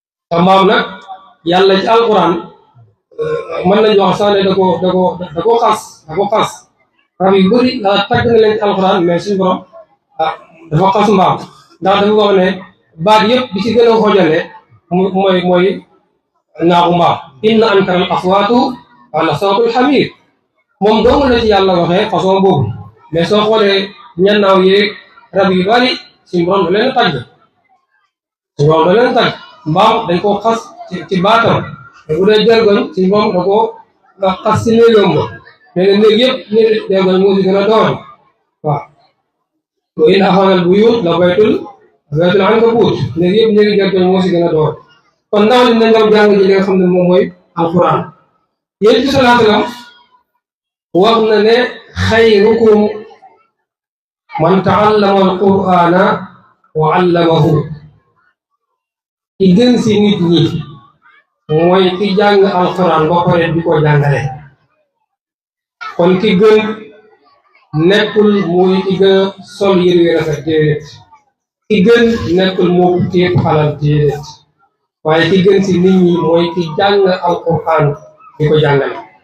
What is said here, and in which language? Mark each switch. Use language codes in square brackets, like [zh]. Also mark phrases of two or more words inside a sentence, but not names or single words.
[wo] Te mbaam nag, Yàlla ci alquran, euh, mën nañu wax sax ne da koo, da koo, da koo xas, da koo xas. Rab yu bëri, ah, tagg na leen ci alquran, mais suñu borom, ah, dafa xas mbaam. Ndax dafa wax ne baat yëpp bi ci gën a xojale, mu-, mooy, mooy naaxu mbaam. [ar] "إن أنكر الأصوات لصوت الحمير." [wo] Moom dong la ci Yàlla waxee façon boobu. Mais soo xoolee ñannaaw yeeg rab yu bari, suñu borom da leen a tagg. Suñu borom da leen a tagg. Mbaam dañ koo xas ci, ci baatam. Te bu dee jargoñ, suñu borom da koo, da xas ci néegam ba. Mais nag néeg yëpp, néeg jargoñ moo ci gën a doon. Waaw. [ar] "وإن أخذ البيوت لبيت، بيت العنكبوت." [wo] Néeg yëpp, néeg jargoñ moo ci gën a doon. Kon ndaw li nañ dem jàng ji li nga xam ne moom mooy alquran. Yonent bi [ar] صلى الله عليه وسلم [wo] wax na ne, [ar] "خيركم من تعلم القرآن وعلمه." [wo] Ki gën ci nit ñi mooy ki jàng alquran ba pare di ko jàngale. Kon ki gën nekkul muy ki gën a sol yére yu rafet, déedéet. Ki gën nekkul moo ki ëpp alal, déedéet. Waaye ki gën ci nit ñi mooy ki jàng alquran di ko jàngale.